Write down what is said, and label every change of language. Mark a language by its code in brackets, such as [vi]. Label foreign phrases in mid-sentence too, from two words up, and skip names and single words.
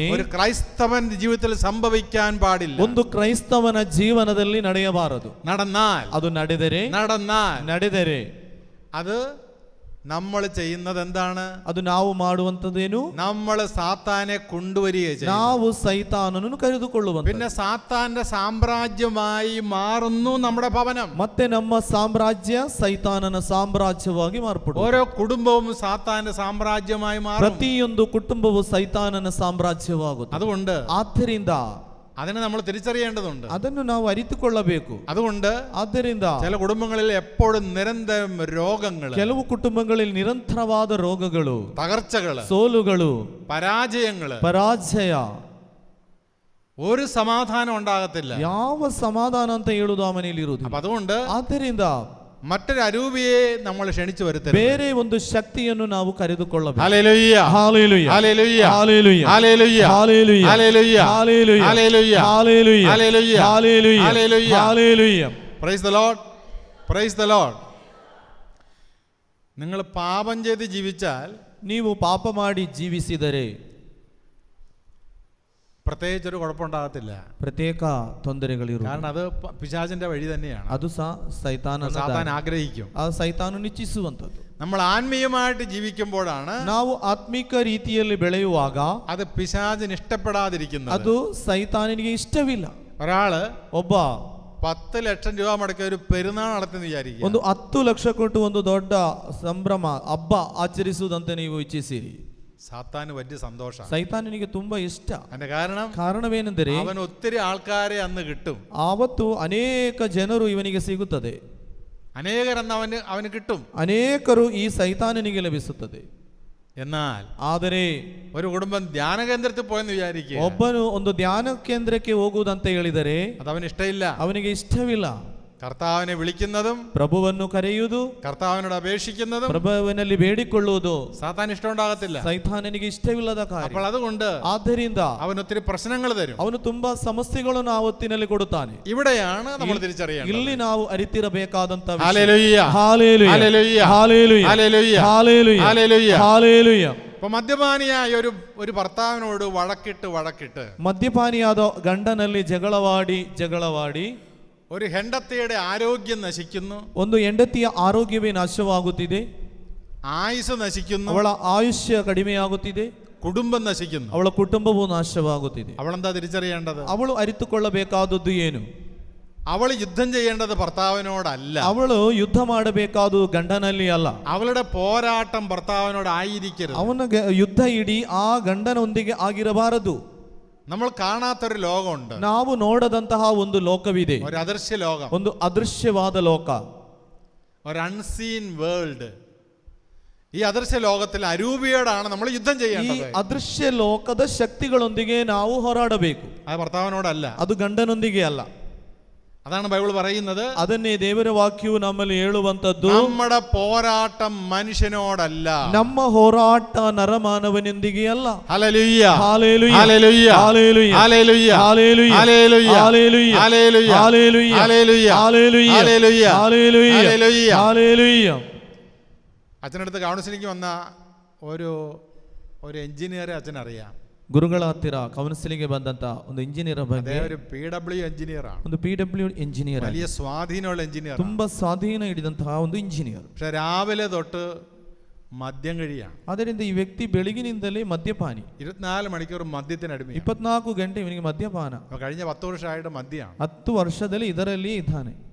[ml] ഒരു ക്രൈസ്തവന്റെ ജീവിതത്തിൽ സംഭവിക്കാൻ പാടില്ല. [kn] ಒಂದು ಕ್ರೈಸ್ತವನ ಜೀವನದಲ್ಲಿ ನಡೆಯಬಾರದು. [ml] അത് [kn] ನಡೆದರೆ [ml] അത് നമ്മൾ ചെയ്യുന്നത് എന്താണ്? [kn] ಅದು ನಾವು ಮಾಡುವಂತದೇನು? [ml] നമ്മൾ സാത്താനെ കൊണ്ടുവരികയും [kn] ನಾವು ಸೈತಾನನನ್ನು ಕರೆದುಕೊಳ್ಳುವಂತ, [ml] പിന്നെ സാത്താന്റെ സാമ്രാജ്യമായി മാറുന്നു നമ്മുടെ ഭവനം. [kn] ಮತ್ತೆ ನಮ್ಮ ಸಾಮ್ರಾಜ್ಯ ಸೈತಾನನ ಸಾಮ್ರಾಜ್ಯವಾಗಿ ಮಾರ್ಪಡುವುದು. [ml] ഓരോ കുടുംബവും സാത്താന്റെ സാമ്രാജ്യമായി മാറും. [kn] ಪ್ರತಿಯೊಂದು ಕುಟುಂಬವು ಸೈತಾನನ ಸಾಮ್ರಾಜ್ಯವಾಗುತ್ತದೆ. [ml] അതുകൊണ്ട് [kn] ಆದ್ದರಿಂದ [ml] അതിനെ നമ്മൾ തിരിച്ചറിയേണ്ടതുണ്ട്, [kn] ಅದನ್ನು ನಾವು ಅರಿತುಕೊಳ್ಳಬೇಕು. [ml] അതുകൊണ്ട് [kn] ಆದ್ದರಿಂದ [ml] ചില കുടുംബങ്ങളിൽ എപ്പോഴും നിരന്തരം രോഗങ്ങൾ, [kn] ಕೆಲವು ಕುಟುಂಬಗಳಲ್ಲಿ ನಿರಂತರವಾದ ರೋಗಗಳು, [ml] തകർച്ചകള്, [kn] ಸೋಲುಗಳು, [ml] പരാജയ, ഒരു സമാധാനം ഉണ്ടാകത്തില്ല. [kn] ಯಾವ ಸಮಾಧಾನ ಅಂತ ಹೇಳುವುದು ಆ ಮನೆಯಲ್ಲಿ ಇರುವುದಿಲ್ಲ. [ml] അതുകൊണ്ട് [kn] ಆದ್ದರಿಂದ [ml] മറ്റൊരു അരൂപിയെ നമ്മൾ ക്ഷണിച്ചു വരുത്തരുത്. [kn] ಬೇರೆ ಒಂದು ಶಕ್ತಿಯನ್ನು ನಾವು ಕರೆದುಕೊಳ್ಳಬೇಕು. [ml] ഹല്ലേലൂയ ഹല്ലേലൂയ ഹല്ലേലൂയ ഹല്ലേലൂയ ഹല്ലേലൂയ ഹല്ലേലൂയ ഹല്ലേലൂയ ഹല്ലേലൂയ ഹല്ലേലൂയ ഹല്ലേലൂയ ഹല്ലേലൂയ ഹല്ലേലൂയ ഹല്ലേലൂയ ഹല്ലേലൂയ. [en] Praise the Lord, Praise the Lord. [ml] നിങ്ങൾ പാപം ചെയ്ത് ജീവിച്ചാൽ, [kn] ನೀವು ಪಾಪ ಮಾಡಿ ಜೀವಿಸಿದರೆ [ml] പ്രത്യേകിച്ചൊരു കുഴപ്പമുണ്ടാകത്തില്ല. [kn] ಪ್ರತ್ಯೇಕ ತೊಂದರೆಗಳಿರು, [ml] കാരണം അത് പിശാചിന്റെ വഴി തന്നെയാണ്. [kn] ಅದು [ml] സാത്താൻ ആഗ്രഹിക്കും, [kn] ಆ ಸೈತಾನನು ಇಚ್ಛಿಸುವಂತದ್ದು. [ml] നമ്മൾ ആത്മീയമായിട്ട് ജീവിക്കുമ്പോഴാണ്, [kn] ನಾವು ಆತ್ಮಿಕ ರೀತಿಯಲ್ಲಿ ಬೆಳೆಯುವಾಗ [ml] അത് പിശാചിന് ഇഷ്ടപ്പെടാതിരിക്കുന്നത്. [kn] ಅದು ಸೈತಾನನಿಗೆ ಇಷ್ಟವಿಲ್ಲ. [ml] ഒരാള് [kn] ಒಬ್ಬ [ml] 10 ലക്ഷം രൂപ മുടക്കി ഒരു പെരുന്നാൾ നടത്തുന്ന വിചാരിക്കുക. [kn] ಒಂದು 10 ಲಕ್ಷ ಕೊಟ್ಟು ಒಂದು ದೊಡ್ಡ ಸಂಭ್ರಮ ಹಬ್ಬ ಆಚರಿಸುವುದಂತ ನೀವು ಇಚ್ಛಿಸಿರಿ, [ml] സാത്താന് വലിയ സന്തോഷം. [kn] ಸೈತಾನನಿಗೆ ತುಂಬಾ ಇಷ್ಟ. [ml] അതിന്റെ [kn] ಕಾರಣವೇನೆಂದರೆ [ml] അവൻ ഒത്തിരി ആൾക്കാരെ അന്ന് കിട്ടും. [kn] ಆವತ್ತು ಅನೇಕ ಜನರು ಇವನಿಗೆ ಸಿಗುತ್ತದೆ, [ml] അനേകരെന്ന് അവന് കിട്ടും, [kn] ಅನೇಕರು ಈ ಸೈತಾನನಿಗೆ ಲಭಿಸುತ್ತದೆ. [ml] എന്നാൽ [kn] ಆದರೆ [ml] ഒരു കുടുംബം ധ്യാന കേന്ദ്രത്തിൽ പോയെന്ന് വിചാരിക്കുക, [kn] ಒಬ್ಬನು ಒಂದು ಧ್ಯಾನ ಕೇಂದ್ರಕ್ಕೆ ಹೋಗುವುದಂತ ಹೇಳಿದರೆ [ml] അത് അവന് ഇഷ്ടമില്ല. [kn] ಅವನಿಗೆ ಇಷ್ಟವಿಲ್ಲ. [ml] കർത്താവിനെ വിളിക്കുന്നതും [kn] ಪ್ರಭುವನ್ನು ಕರೆಯುವುದು, [ml] കർത്താവിനോട് അപേക്ഷിക്കുന്നതും [kn] ಪ್ರಭುವಿನಲ್ಲಿ ಬೇಡಿಕೊಳ್ಳುವುದು [ml] സാത്താൻ ഇഷ്ടമുണ്ടാകത്തില്ല. [kn] ಸೈತಾನನಿಗೆ ಇಷ್ಟವಿಲ್ಲದ ಕಾರ್ಯ. [ml] അപ്പോൾ അതുകൊണ്ട് [kn] ಆದ್ದರಿಂದ [ml] അവൻ ഒത്തിരി പ്രശ്നങ്ങൾ തരും, [kn] ಅವನು ತುಂಬಾ ಸಮಸ್ಯೆಗಳನ್ನು ಆ ಹೊತ್ತಿನಲ್ಲಿ ಕೊಡುತ್ತಾನೆ. [ml] ഇവിടെയാണ് നമ്മൾ തിരിച്ചറിയേണ്ടത്. [kn] ಇಲ್ಲಿ ನಾವು ಅರಿತಿರಬೇಕಾದಂತ ವಿಷಯ. [ml] ഹല്ലേലൂയ ഹല്ലേലൂയ ഹല്ലേലൂയ ഹല്ലേലൂയ ഹല്ലേലൂയ ഹല്ലേലൂയ ഹല്ലേലൂയ ഹല്ലേലൂയ. ഇപ്പൊ മദ്യപാനിയായ ഒരു ഭർത്താവിനോട് വഴക്കിട്ട് [kn] ಮದ್ಯಪಾನಿಯಾದ ಗಂಡನಲ್ಲಿ ಜಗಳವಾಡಿ [ml] ഒരു ಹೆಂಡತಿയുടെ ആരോഗ്യം നശിക്കുന്നു, [kn] ಒಂದು ಹೆಂಡತಿಯ ಆರೋಗ್ಯವೇ ನಾಶವಾಗುತ್ತಿದೆ, [ml] ആയുസ് നശിക്കുന്നു, [kn] ಅವಳ ಆಯುಷ್ಯ ಕಡಿಮೆಯಾಗುತ್ತಿದೆ, [ml] കുടുംബം നശിക്കുന്നു, [kn] ಅವಳ ಕುಟುಂಬವು ನಾಶವಾಗುತ್ತಿದೆ. [ml] അവളെന്താ തിരിച്ചറിയേണ്ടത്? [kn] ಅವಳು ಅರಿತುಕೊಳ್ಳಬೇಕಾದದ್ದು ಏನು? [ml] അവൾ യുദ്ധം ചെയ്യേണ്ടത് ഭർത്താവിനോടല്ല, [kn] ಅವಳು ಯುದ್ಧ ಮಾಡಬೇಕಾದು ಗಂಡನಲ್ಲಿ ಅಲ್ಲ. [ml] അവളുടെ പോരാട്ടം ഭർത്താവിനോടായിരിക്കരുത്. [kn] ಅವನ ಯುದ್ಧ ಇಡೀ ಆ ಗಂಡನೊಂದಿಗೆ ಆಗಿರಬಾರದು. [ml] നമ്മൾ കാണാത്തൊരു ലോകമുണ്ട്, [kn] ನಾವು ನೋಡದಂತಹ ಒಂದು ಲೋಕವಿದೆ, [ml] ഒരു അദൃശ്യ ലോകം, [kn] ಒಂದು ಅದೃಶ್ಯವಾದ ಲೋಕ, [ml] ഒരു [en] unseen world. [ml] ഈ അദൃശ്യ ലോകത്തിൽ അരൂപിയോടാണ് നമ്മൾ യുദ്ധം [kn] ಈ [ml] ചെയ്യേണ്ടത്. [kn] ಅದೃಶ್ಯ ಲೋಕದ ಶಕ್ತಿಗಳೊಂದಿಗೆ ನಾವು ಹೋರಾಡಬೇಕು. [ml] അത് ഭർത്താവിനോടല്ല, [kn] ಅದು ಗಂಡನೊಂದಿಗೆ ಅಲ್ಲ. [ml] അതാണ് ബൈബിൾ പറയുന്നത്. [kn] ಅದನ್ನೇ ದೇವರ ವಾಕ್ಯವು ನಮ್ಮಲ್ಲಿ ಹೇಳುವಂತದ್ದು, [ml] നമ്മുടെ പോരാട്ടം മനുഷ്യനോടല്ല, [kn] ನಮ್ಮ ಹೋರಾಟ ನರಮಾನವನೊಂದಿಗೆ ಅಲ್ಲ. [ml] ഹല്ലേലൂയ ഹല്ലേലൂയ ഹല്ലേലൂയ ഹല്ലേലൂയ ഹല്ലേലൂയ ഹല്ലേലൂയ ഹല്ലേലൂയ ഹല്ലേലൂയ ഹല്ലേലൂയ ഹല്ലേലൂയ ഹല്ലേലൂയ ഹല്ലേലൂയ ഹല്ലേലൂയ ഹല്ലേലൂയ ഹല്ലേലൂയ. ഹല്ലേലൂയ. അച്ഛനടുത്ത് കൗൺസിലിംഗ് വന്ന ഒരു എഞ്ചിനീയറെ അച്ഛനറിയാം. [kn] ಗುರುಗಳ ಹತ್ತಿರ ಕೌನ್ಸಿಲಿಂಗ್ ಬಂದಂತ ಒಂದು ಇಂಜಿನಿಯರ್ ಬಗ್ಗೆ, [ml] ഒരു PW എഞ്ചിനീയർ ആണ്, [kn] ಒಂದು PW ಇಂಜಿನಿಯರ್, [ml] വലിയ സ്വാധീനമുള്ള എഞ്ചിനീയർ, [kn] ತುಂಬಾ ಸ್ವಾಧೀನ ಹಿಡಿದಂತಹ ಒಂದು ಇಂಜಿನಿಯರ್. [ml] പക്ഷെ രാവിലെ തൊട്ട് മദ്യം കഴിയാണ്. [kn] ಅದರಿಂದ ಈ ವ್ಯಕ್ತಿ ಬೆಳಗಿನಿಂದಲೇ ಮದ್ಯಪಾನಿ, [ml] 24 മണിക്കൂർ മദ്യത്തിന് അടിമ. [kn] 24 ಗಂಟೆ ಇವನಿಗೆ ಮದ್ಯಪಾನ. [ml] കഴിഞ്ഞ 10 വർഷമായിട്ട് മദ്യമാണ്. [kn] 10 ವರ್ಷದಲ್ಲಿ ಇದರಲ್ಲಿ ಇದ್ದಾನೆ.